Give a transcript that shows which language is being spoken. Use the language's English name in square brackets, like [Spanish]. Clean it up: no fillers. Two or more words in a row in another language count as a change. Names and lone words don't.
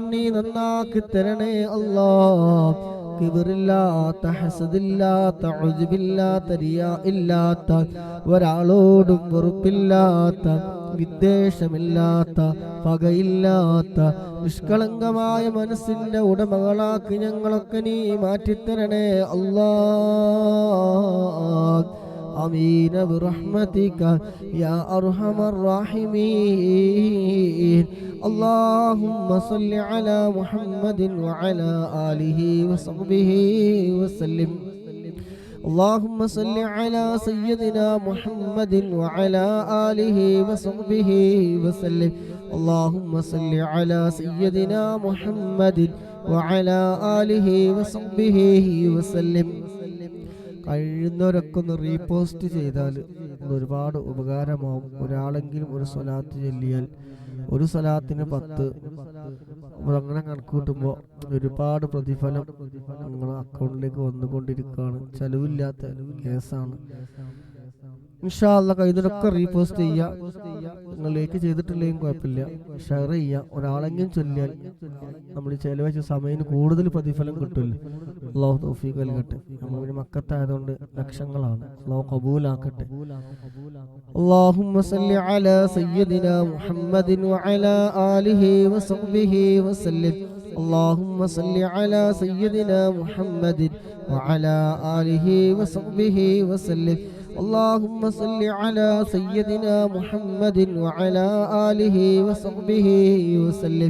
[Malayalam] നീ നന്നാക്കി തരണേ കിബറില്ലാത്ത, ഹസദില്ലാത്ത, ഉജ്ബില്ലാത്ത, റിയാ ഇല്ലാത്ത, ഒരാളോടും വെറുപ്പില്ലാത്ത, വിദ്വേഷമില്ലാത്ത, പകയില്ലാത്ത, നിഷ്കളങ്കമായ മനസ്സിന്റെ ഉടമകളാക്കി ഞങ്ങളൊക്കെ നീ മാറ്റിത്തരണേ [Arabic] آمين برحمتك يا أرحم الراحمين. اللهم صل على محمد وعلى آله وصحبه وسلم. اللهم صل على سيدنا محمد وعلى آله وصحبه وسلم. اللهم صل على سيدنا محمد وعلى آله وصحبه وسلم. [Malayalam] കഴിയുന്നവരൊക്കെ ഒന്ന് റീപോസ്റ്റ് ചെയ്താൽ ഒരുപാട് ഉപകാരമാവും. ഒരാളെങ്കിലും ഒരു സ്വലാത്ത് ചൊല്ലിയാൽ ഒരു സ്വലാത്തിന് 10, അങ്ങനെ കണക്ക് കൂട്ടുമ്പോൾ ഒരുപാട് പ്രതിഫലം നിങ്ങളുടെ അക്കൗണ്ടിലേക്ക് വന്നുകൊണ്ടിരിക്കുകയാണ്. ചെലവില്ലാത്ത കേസാണ്. [Arabic] إن شاء الله [Malayalam] കഴിയുന്നവരൊക്കെ റീപോസ്റ്റ് ചെയ്യുക. നിങ്ങളിലേക്ക് ചെയ്തിട്ടില്ലെങ്കിൽ കുഴപ്പമില്ല, ഷെയർ ചെയ്യുക. ഒരാളെങ്കിലും ചൊല്ലിയാൽ നമ്മൾ ചെലവഴിച്ച സമയം കൂടുതൽ പ്രതിഫലം കിട്ടില്ല. അല്ലാഹു തൗഫീഖ് നൽകട്ടെ. നമ്മൾ മക്കത്തായതുകൊണ്ട് ലക്ഷങ്ങളാണ്. അല്ലാഹു ഖബൂലാക്കട്ടെ. [Arabic] اللهم صل على سيدنا محمد وعلى آله وصحبه وسلم. اللهم صل على سيدنا محمد وعلى آله وصحبه وسلم. اللهم صل على سيدنا محمد وعلى آله وصحبه وسلم.